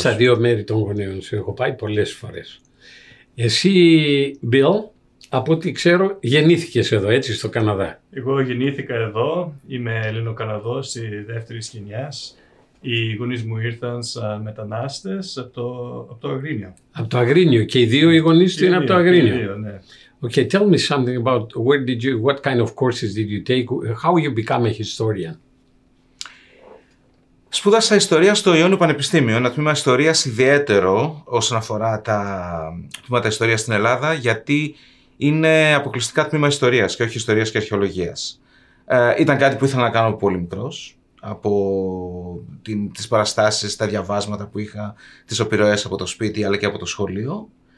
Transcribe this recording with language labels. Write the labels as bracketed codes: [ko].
[el] Και στα δύο μέρη των γονέων σου έχω πάει πολλές φορές. Εσύ, Bill, από ό,τι ξέρω, γεννήθηκες εδώ, έτσι, στο Καναδά. Εγώ γεννήθηκα εδώ, είμαι Ελληνοκαναδός τη δεύτερης γενιάς. Οι γονείς μου ήρθαν σαν μετανάστες από το Αγρίνιο. Από το Αγρίνιο, και οι δύο οι γονείς του είναι από το Αγρίνιο. Ναι. [en] Okay, tell me something about what kind of courses did you take, how you become a historian? [el] Σπούδασα ιστορία στο Ιόνιο Πανεπιστήμιο, ένα τμήμα ιστορίας ιδιαίτερο όσον αφορά τα τμήματα ιστορίας στην Ελλάδα, γιατί είναι αποκλειστικά τμήμα ιστορίας και όχι ιστορίας και αρχαιολογίας. Ήταν κάτι που ήθελα να κάνω πολύ μικρός, από τις παραστάσεις, τα διαβάσματα που είχα, τις επιρροές από το σπίτι αλλά και από το σχολείο.